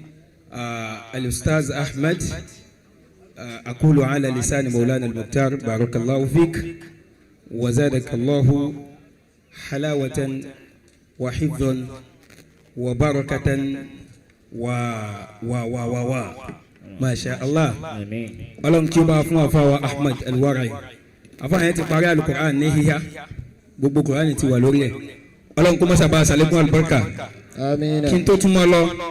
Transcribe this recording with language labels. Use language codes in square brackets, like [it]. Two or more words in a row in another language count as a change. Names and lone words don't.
[ar] الأستاذ أحمد أقول على لسان مولانا المختار بارك الله فيك وزادك الله حلاوة وحفظا وبركة ما شاء الله. [yo] ọlọ́run kí ó bá fún àfáwà Ahmad Al-Wara'i. àfáà yẹn ti parí Al-Qur'an ní híhá, gbogbo Qur'an ti wà lórí ẹ̀. ọlọ́run kó má sábà ṣàlékún àlùbáríkà kí n tó túmọ̀ lọ.